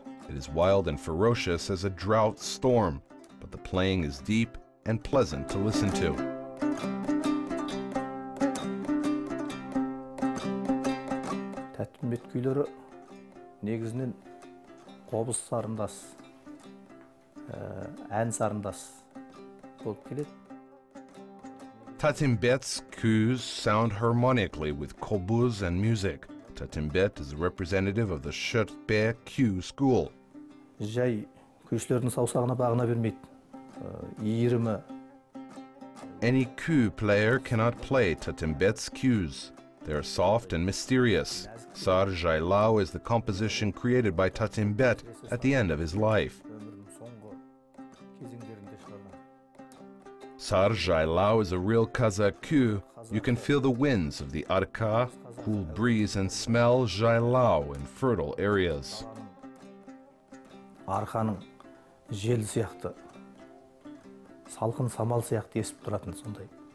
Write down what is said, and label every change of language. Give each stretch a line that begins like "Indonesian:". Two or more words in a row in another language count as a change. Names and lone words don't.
English: It is wild and ferocious as a drought storm, but the playing is deep and pleasant to listen to.
Kazakh: Tatimbet küylері негізінен қобыз сарындас, ән сарындас болып келеді.
English: Tatimbet's Qs sound harmonically with kobuz and music. Tatimbet is a representative of the Sherpe Q school.
Kazakh: Жай күйшілердің саусағына бағына бермейді. Иірімі.
English: Any Q player cannot play Tatimbet's Qs. They are soft and mysterious. Sar Jailao is the composition created by Tatimbet at the end of his life. Sar Jailao is a real Kazakh Q. You can feel the winds of the Arka, cool breeze, and smell Jailao in fertile areas.
Kazakh: Арқаның жел сияқты, салқын самал сияқты есіп тұратын сондай.